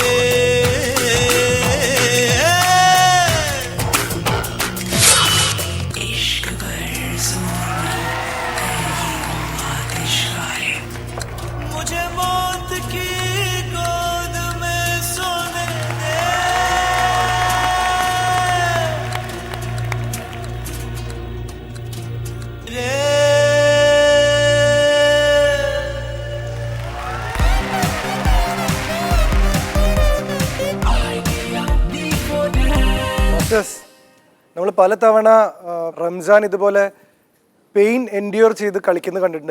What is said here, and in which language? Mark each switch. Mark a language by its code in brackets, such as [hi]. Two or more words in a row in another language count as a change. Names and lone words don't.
[hi] मुझे मौत की गोद में सोने दे रे. [ml] നമ്മൾ പലതവണ റംസാൻ ഇതുപോലെ [en] pain endure [ml] ചെയ്ത് കളിക്കുന്നത് കണ്ടിട്ടുണ്ട്.